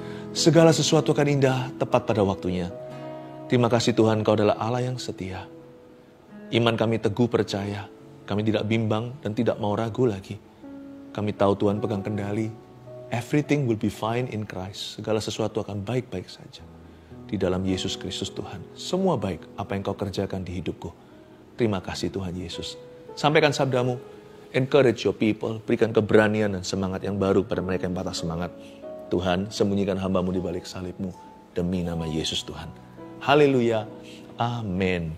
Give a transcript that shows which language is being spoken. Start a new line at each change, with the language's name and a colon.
Indonesian: Segala sesuatu akan indah tepat pada waktunya. Terima kasih Tuhan, Kau adalah Allah yang setia. Iman kami teguh percaya. Kami tidak bimbang dan tidak mau ragu lagi. Kami tahu Tuhan pegang kendali.
English: Everything will be fine in Christ.
Indonesian: Segala sesuatu akan baik-baik saja. Di dalam Yesus Kristus Tuhan. Semua baik apa yang Kau kerjakan di hidupku. Terima kasih Tuhan Yesus. Sampaikan sabdamu.
English: Encourage your people.
Indonesian: Berikan keberanian dan semangat yang baru pada mereka yang patah semangat. Tuhan, sembunyikan hamba-Mu di balik salib-Mu demi nama Yesus Tuhan. Haleluya. Amin.